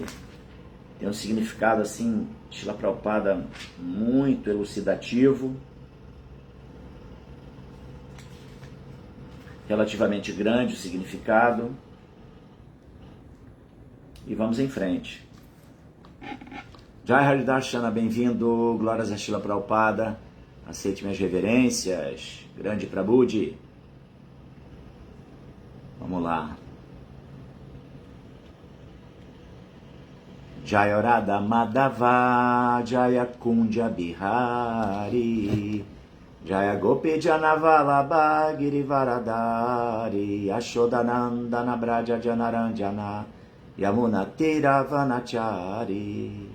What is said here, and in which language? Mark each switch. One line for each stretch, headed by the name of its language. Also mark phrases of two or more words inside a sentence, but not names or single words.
Portuguese: Tem um significado assim, Srila Prabhupada, muito elucidativo, relativamente grande o significado. E vamos em frente. Jai Haridarshana, bem-vindo. Glórias a Srila Prabhupada. Aceite minhas reverências. Grande Prabhuji. Vamos lá.
Sanskrit: जय राधा माधव, जय कुञ्ज बिहारी, जय गोपीजनवल्लभ गिरिवरधारी, यशोदानन्दन व्रजजनरञ्जन, यमुनातीरवनचारी.